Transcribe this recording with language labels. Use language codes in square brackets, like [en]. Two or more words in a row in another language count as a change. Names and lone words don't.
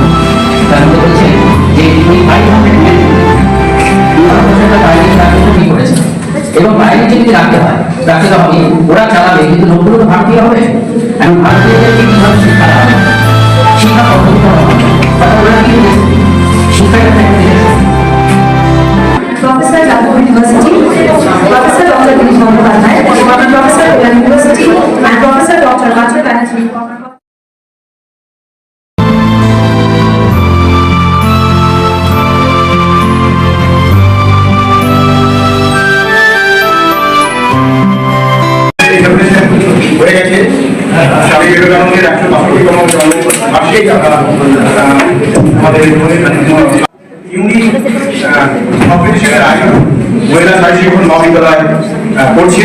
[bn] তার মধ্যে বলছে যে ওই 500 মেন কি করেছে, এবং বাইরে যদি রাখতে হবে ওরা চালাবে, কিন্তু লোকগুলো তো ভারতীয় হবে। এবং ভারতীয়দেরকে কিভাবে শিক্ষা দেওয়া হবে, শিক্ষা পদ্ধতি হবে, তারপর ওরা কি করেছে শিক্ষাটা [en] Professor Jadhav University, Professor Dr. Dinesh Bandyopadhyay, Professor Ulan University, and Professor Dr. Rajat Banerjee. [bn] হয়ে গেছে স্বামী বিবেকানন্দের 165তম জন্মবার্ষিকী আমাদের [en] unique competition [bn] আয়োজন মহিলা নারী শিক্ষণ মহাবিদ্যালয় করছে।